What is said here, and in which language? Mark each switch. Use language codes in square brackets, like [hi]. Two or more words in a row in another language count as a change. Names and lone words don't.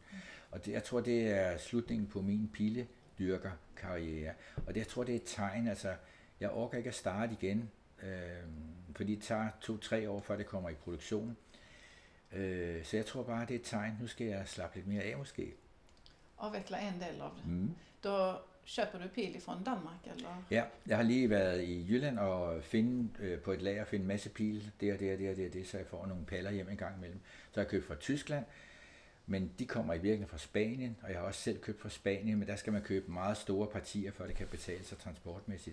[da] Og jeg tror, det er slutningen på min piledyrkerkarriere. Og jeg tror, det er et tegn, altså, jeg orker ikke at starte igen, fordi det tager 2-3 år, før det kommer i produktion. Så jeg tror bare, det er et tegn. Nu skal jeg slappe lidt mere af måske. [sv] Avveckla en del av det. Då köper du pil från Danmark, eller? [da] Ja, jeg har lige været i Jylland og finde på et lager finde en masse pil. Det, så jeg får nogle paller hjem en gang imellem. Så har jeg købt fra Tyskland, men de kommer i virkeligheden fra Spanien, og jeg har også selv købt fra Spanien, men der skal man købe meget store partier, før det kan betale sig transportmæssigt.